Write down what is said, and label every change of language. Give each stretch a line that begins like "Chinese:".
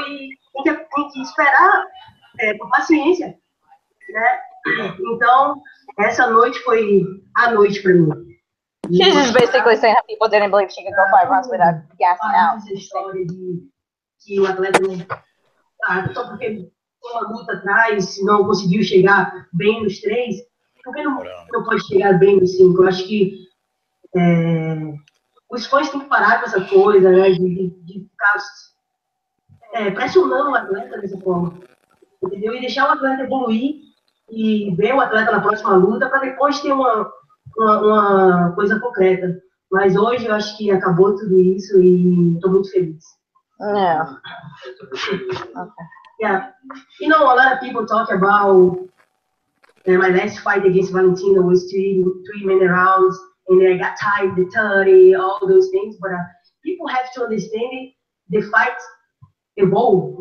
Portuguese: E tem que esperar com paciência, né? Então, essa noite foi a noite para mim.
English: She's just basically saying how people didn't believe she could go 5 rounds without gassing out.
Portuguese: Essa história de que o atleta não... só porque tem uma luta atrás, não conseguiu chegar bem nos 3, por que não pode chegar bem nos 5? Eu acho que os fãs têm que parar com essa coisa, né? De ficar pressionando o atleta dessa forma. Entendeu? E deixar o atleta evoluir e ver o atleta na próxima luta para depois ter uma coisa concreta. Mas hoje eu acho que acabou tudo isso e estou muito feliz.
English: Yeah. Okay. Yeah. You know, a lot of people talk about my last fight against Valentina was 3-minute rounds, and then I got tied to 30, all those things. But people have to understand it. The fight evolve.